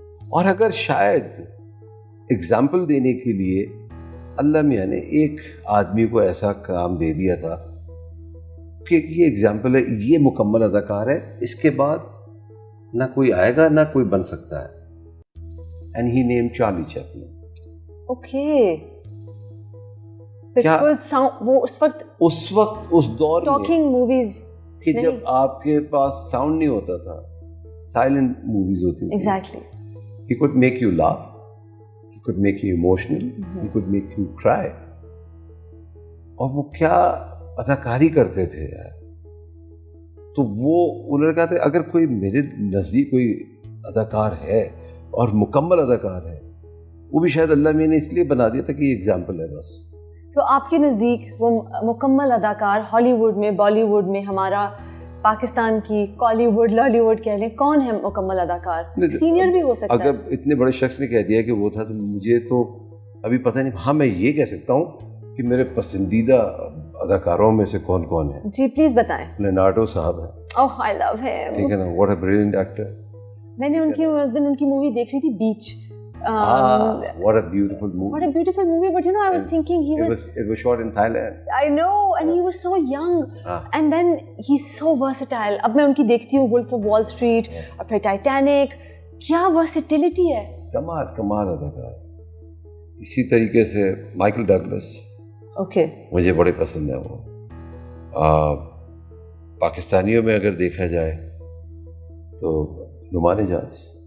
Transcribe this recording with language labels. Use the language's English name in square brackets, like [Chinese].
[Urdu] اور اگر شاید اگزامپل دینے کے لیے اللہ میاں نے ایک آدمی کو ایسا کام دے دیا تھا کہ یہ اگزامپل ہے, یہ مکمل اداکار ہے, اس کے بعد نہ کوئی آئے گا نہ کوئی بن سکتا ہے. [English] And he name Charlie Chaplin. Okay. وہ اس وقت [Urdu] اس دور [English] talking movies [Urdu] کہ جب آپ کے پاس ساؤنڈ نہیں ہوتا تھا, سائلنٹ موویز ہوتی تھیں. [English] Exactly. He could make you laugh, he could make you emotional, he could make you cry. [Urdu] اور وہ کیا اداکاری کرتے تھے یار. تو وہ انہوں نے کہا تھا اگر کوئی میرے نزدیک کوئی اداکار ہے اور مکمل اداکار ہے, وہ بھی شاید اللہ میں نے اس لیے بنا دیا تھا کہ یہ ایگزامپل ہے بس. تو آپ کے نزدیک وہ مکمل اداکار ہالی ووڈ میں, بالی ووڈ میں, ہمارا پاکستان کی کالی ووڈ, لالی ووڈ کہہ لیں, کون ہے مکمل اداکار؟ سینئر بھی ہو سکتا ہے. اگر اتنے بڑے شخص نے کہہ دیا کہ وہ تھا, تو مجھے تو ابھی پتہ نہیں. ہاں میں یہ کہہ سکتا ہوں کہ میرے پسندیدہ اداکاروں میں سے کون کون ہے. جی پلیز بتائیں. لیونارڈو صاحب ہے. [English] Oh I love him. [Urdu] ٹھیک ہے نا, [English] What a brilliant actor. [Urdu] میں نے اس دن ان کی مووی دیکھ رہی تھی, بیچ. [English] What a beautiful movie. What a beautiful movie, but you know, I was thinking it was shot in Thailand. I know, and he was so young. And then he's so versatile. [Urdu] اب میں ان کی دیکھتی ہوں Wolf of Wall Street اور پھر Titanic. کیا versatility ہے. کمال اداکار. اسی طریقے سے مائیکل ڈگلس. اوکے. مجھے بڑے پسند ہیں وہ. پاکستانیوں میں اگر دیکھا جائے تو نعمان اعجاز.